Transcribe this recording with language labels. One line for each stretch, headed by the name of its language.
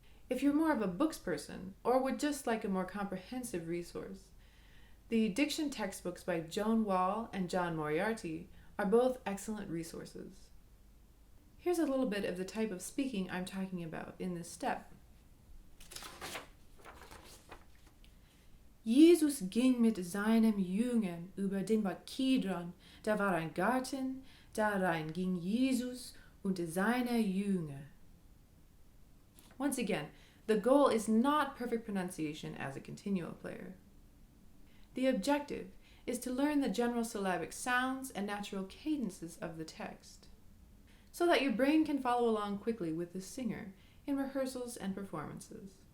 English: If you're more of a books person or would just like a more comprehensive resource, the diction textbooks by Joan Wall and John Moriarty are both excellent resources. Here's a little bit of the type of speaking I'm talking about in this step.
German: Jesus ging mit seinem Jüngern über den Bach Kidron. Da war ein Garten, darein ging Jesus und seine Jünger.
English: Once again, the goal is not perfect pronunciation as a continuo player. The objective is to learn the general syllabic sounds and natural cadences of the text, so that your brain can follow along quickly with the singer in rehearsals and performances.